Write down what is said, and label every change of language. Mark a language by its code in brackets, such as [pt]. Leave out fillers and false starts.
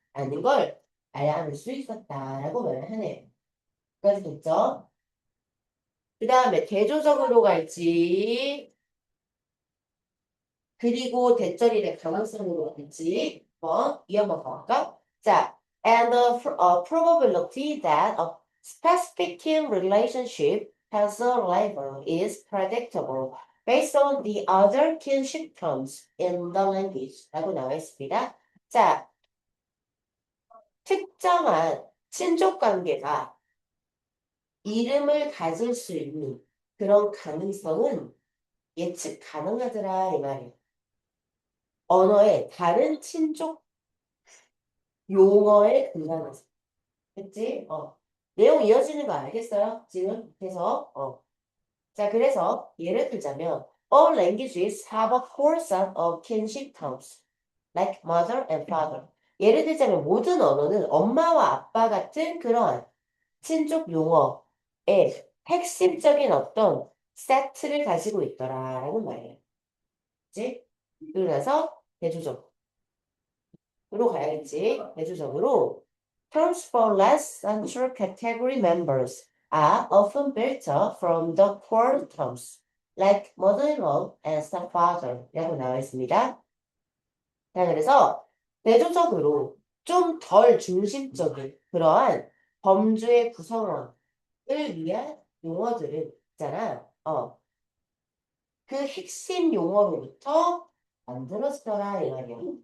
[ko] 라는 걸 알아낼 수 있었다라고 말을 하네요. 여기까지 됐죠? 그 다음에 대조적으로 갈지, 그리고 대절일의 가능성으로 갈지, 이 한번 볼까? [en] 자, and the probability that a specific kin relationship has a label is predictable based on the other kinship terms in the language. [ko] 라고 나와 있습니다. 자, 특정한 친족 관계가 이름을 가질 수 있는 그런 가능성은 예측 가능하더라 이 말이에요. 언어의 다른 친족 용어에 근간해서. 됐지? 내용 이어지는 거 알겠어요? 지금? 그래서, 자, 그래서 예를 들자면 [en] all languages have a core set of kinship terms, like mother and father. [ko] 예를 들자면 모든 언어는 엄마와 아빠 같은 그러한 친족 용어의 핵심적인 어떤 세트를 가지고 있더라라는 말이에요. 그치? 그래서 대조적으로 가야겠지. 대조적으로 [en] terms for less central category members are often built up from the core terms, like mother-in-law and stepfather [ko] 라고 나와 있습니다. 자, 그래서 대조적으로 좀 덜 중심적인 그러한 범주의 구성원을 위한 용어들은 있잖아. 그 핵심 용어로부터 만들어지더라 이 말이야.